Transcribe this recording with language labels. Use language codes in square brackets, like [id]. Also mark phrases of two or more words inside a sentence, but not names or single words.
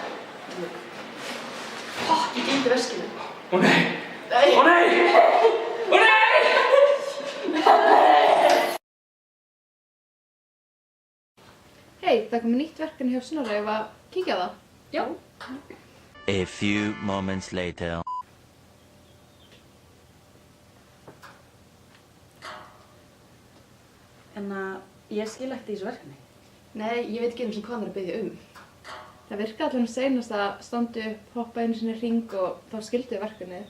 [is] Ég gleymdi veskinu. Ó nei! Nei! Ó nei! Ó nei! Hei, það komið nýtt verkefni hjá Snorra ef að kíkja á það. Já. [en] A few moments later. [is] En ég skil ekkert í þessu verkefni. Nei, ég veit ekki einu sem hvað hann er að biðja um. Það virkaði allavega seinast að standa upp, hoppa einu sinni í hring og þá skildu við verkefnið.